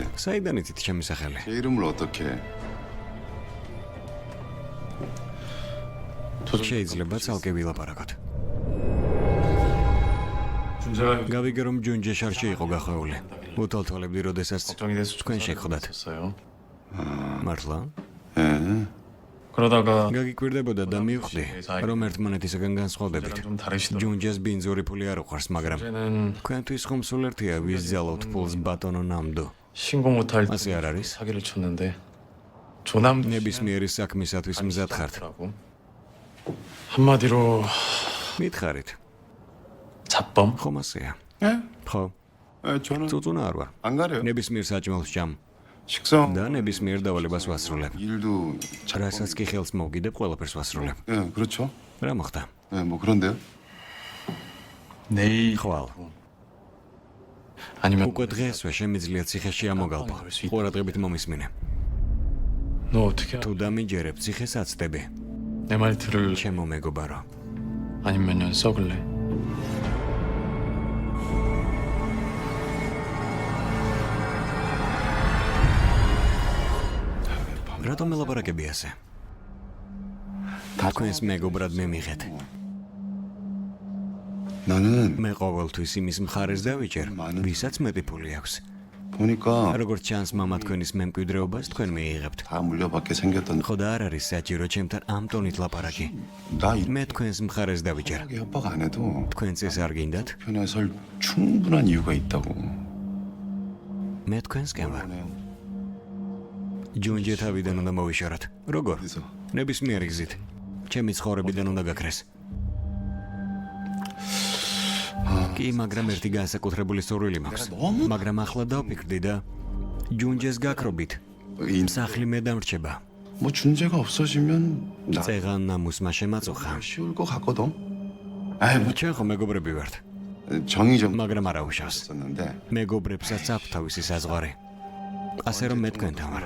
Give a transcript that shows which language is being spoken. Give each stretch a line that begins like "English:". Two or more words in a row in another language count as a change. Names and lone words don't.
Georgian: საიდან იცით ჩემი სახელი?
Korean: 제 이름을 어떻게?
Georgian: შეიძლება ცალკე ვილაპარაკოთ.
Korean: 준재가
Georgian: გავიგე რომ ჯუნჯე შარში იყო გახვეული. უთვალთვალებდი როდესაც
Korean: 걱정이 돼서
Georgian: თქვენ შეხვდათ.
Korean: 했어요.
Georgian: მართლა?
Korean: 예. 그러다가
Georgian: გაგიკვირდებოდა და მივხვდი, რომ ერთმანეთისგან განსხვავდებით.
Korean: 좀 다르시더라고요.
Georgian: ჯუნჯეს ბინძური ფული არ უყვარს, მაგრამ
Korean: 이제는
Georgian: თქვენთვის ხომ სულ ერთია ვის ძალოთ ფულს ბატონო ნამდო.
Korean: 신고 못할 때
Georgian: ასე არ არის?
Korean: 사기를 쳤는데 조남
Georgian: ნებისმიერი საქმისათვის მზად ხართ.
Korean: 한마디로
Georgian: მითხარით,
Korean: 잡범?
Georgian: ხომ ასეა?
Korean: 예?
Georgian: ხო,
Korean: 저는
Georgian: წუწუნა არ ვარ.
Korean: 안 가려요.
Georgian: ნებისმიერ საჭმელს ჭამ
Korean: 식성
Georgian: და ნებისმიერ დავალებას ვასრულებ.
Korean: 일도
Georgian: რასაც კი ხელს მოვგიდებ, ყველაფერს ვასრულებ.
Korean: 예, 그렇죠.
Georgian: რა მოხდა?
Korean: 예, 뭐 그런데요. 내일
Georgian: ხვალ.
Korean: 아니면
Georgian: უკვე დღესვე შემიძლია ციხეში ამოგალყო. ყურადღებით მომისმინე.
Korean: 너 어떻게
Georgian: თუ დამიჯერებ ციხეს აცდები.
Korean: 내 말 들을
Georgian: ჩემო მეგობარო.
Korean: 아니면 몇 년 썩을래?
Georgian: რატომ ელაპარაკები ასე? თქვენს მეგობრად მე მიღეთ.
Korean: 나는
Georgian: მე ყოველთვის იმის მხარეს დავიჭერ, ვისაც მეტი ფული აქვს.
Korean: 보니까
Georgian: როგორც ჩანს, მამა თქვენის მემკვიდრეობას თქვენ მიიღებთ.
Korean: 다 물려받게 생겼던
Georgian: ხო და არ არის საჭირო ჩემთან ამ ტონით ლაპარაკი.
Korean: 나
Georgian: მე თქვენს მხარეს დავიჭერ.
Korean: 이렇게 협박 안 해도
Georgian: თქვენც ეს არ გინდათ?
Korean: 편에 설 충분한 이유가 있다고.
Georgian: მე თქვენსკენ ვარ.
Korean: 그러네요.
Georgian: ჯუნჯე თავიდან უნდა მოვიშოროთ. როგორ?
Korean: 어디서?
Georgian: ნებისმიერი გზით. ჩემი ცხოვრებიდან უნდა გაქრეს. კი, მაგრამ ერთი განსაკუთრებული სურვილი მაქვს. მაგრამ ახლა დავფიქრდი და ჯუნჯეს გაქრობით სახლი მე დამრჩება.
Korean: 뭐 준재가 없어지면 나
Georgian: წეღან ნამუსმა შემაწუხა.
Korean: 쉬울 것 같거든. 아이 뭐
Georgian: ჩვენ ხო მეგობრები ვართ,
Korean: 정이 좀
Georgian: მაგრამ არა უშავს.
Korean: 있었는데
Georgian: მეგობრებსაც აქვს თავისი საზღვარი. ასე რომ მე თქვენთან ვარ.